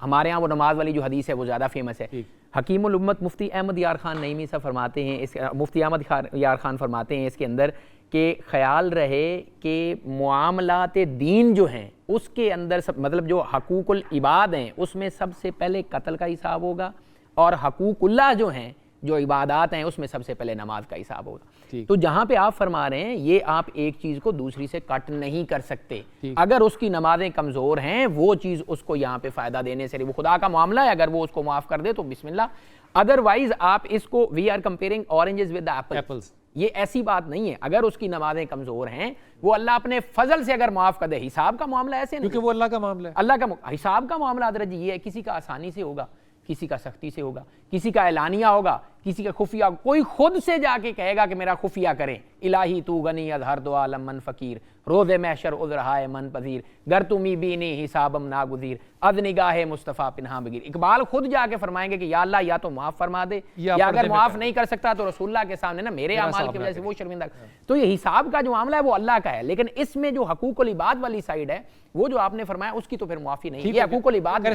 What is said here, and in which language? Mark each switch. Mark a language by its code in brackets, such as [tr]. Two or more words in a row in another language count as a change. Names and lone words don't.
[ur] ہمارے ہاں وہ نماز والی جو حدیث ہے وہ زیادہ فیمس ہے. [ar] حکیم الامت [ur] مفتی احمد یار خان نعیمی صاحب فرماتے ہیں، مفتی احمد یار خان فرماتے ہیں اس کے اندر کہ خیال رہے کہ معاملات دین جو ہیں اس کے اندر مطلب جو [ar] حقوق العباد [ur] ہیں اس میں سب سے پہلے قتل کا حساب ہوگا، اور حقوق اللہ جو ہیں جو عبادات ہیں اس میں سب سے پہلے نماز کا حساب ہوگا. تو جہاں پہ آپ فرما رہے ہیں یہ آپ ایک چیز کو دوسری سے کٹ نہیں کر سکتے. اگر اس کی نمازیں کمزور ہیں وہ چیز اس کو یہاں پہ فائدہ دینے سے وہ خدا کا معاملہ ہے، اگر وہ اس کو معاف کر دے تو بسم اللہ. ادروائز آپ اس کو [en] we are comparing oranges with apples, [ur] یہ ایسی بات نہیں ہے. اگر اس کی نمازیں کمزور ہیں وہ اللہ اپنے فضل سے اگر معاف کر دے. حساب کا معاملہ ایسے نہیں، کیونکہ وہ اللہ کا معاملہ ہے. اللہ کا حساب کا معاملہ حضرت جی یہ ہے، کسی کا آسانی سے ہوگا، کسی کا سختی سے ہوگا، کسی کا اعلانیہ ہوگا، کسی کا خفیہ. [fa] کوئی خود سے جا کے کہے گا کہ میرا خفیہ کریں، الہی تو غنی از ہر دو عالم من فقیر، روز محشر عذرہائے من پذیر، گر تمی بینی حسابم ناگزیر، از نگاہ مصطفیٰ پنہاں بگیر. [ur] اقبال خود جا کے فرمائیں گے کہ یا اللہ یا تو معاف فرما دے، یا اگر معاف نہیں کر سکتا تو رسول اللہ کے سامنے نا میرے اعمال کی وجہ سے وہ شرمندہ. تو یہ حساب کا جو معاملہ ہے وہ اللہ کا ہے، لیکن اس میں جو [ar] حقوق العباد [ur] والی سائیڈ ہے وہ جو آپ نے فرمایا اس کی تو پھر معافی نہیں. یہ [ar] حقوق العباد [ur] ہے.